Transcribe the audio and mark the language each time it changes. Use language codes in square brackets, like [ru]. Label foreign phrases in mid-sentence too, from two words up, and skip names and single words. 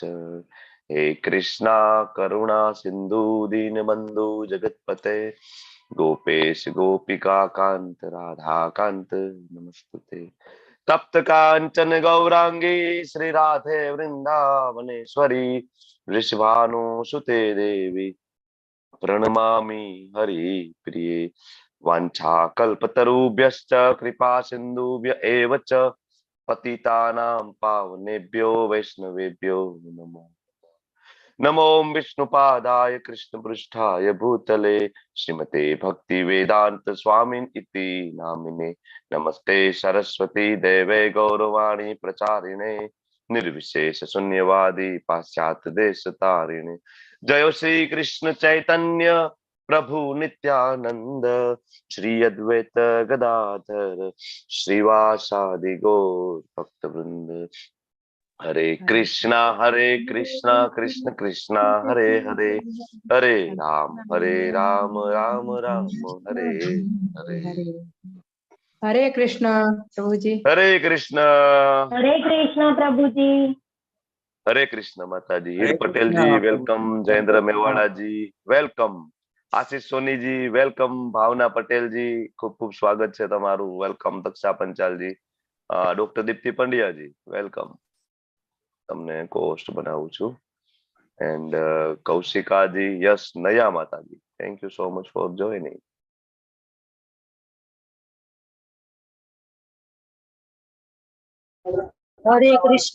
[sa] हे कृष्णा करुणा सिंधु दीनबंधु जगतपते गोपेश गोपिका कांत राधा कांत नमस्तुते. तप्त कांचन गौरांगी श्री राधे वृंदावनेश्वरी वृषभानु सुते देवी પ્रणमामि हरि प्रिये. वाञ्छा कल्पतरुभ्यश्च कृपा सिन्धुभ्य एव च पतितानां पावनेभ्यो वैष्णवेभ्यो नमो नमो विष्णुपादाय कृष्णपृष्ठाय भूतले श्रीमते भक्ति वेदांत स्वामिन इति नामिने. नमस्ते सरस्वती देवे गौरवाणी प्रचारिणे निर्विशेष शून्यवादी पाश्चात्य देश तारिणे. जय श्री कृष्ण चैतन्य प्रभु नित्यानंद श्री अद्वैत गदाधर श्रीवासादि गौर भक्त वृंद. हरे कृष्णा कृष्ण कृष्ण हरे हरे हरे राम राम राम हरे हरे. [gu] હરે કૃષ્ણ પ્રભુજી. [hi] हरे कृष्ण [gu] પ્રભુજી. [hi] हरे कृष्ण माताजी. हीर पटेल जी वेलकम. जयेंद्र मेवाड़ा जी वेलकम. आशीष सोनी जी वेलकम. भावना पटेल जी खूब खूब स्वागत है तमारू. वेलकम. दक्षा पंचाल जी. डॉक्टर दीप्ति पंड्या जी वेलकम. [gu] તમને કોસ્ટ બનાવું છું. [en] And Kaushika ji yes Naya mataji thank you so much for joining. હરે કૃષ્ણ.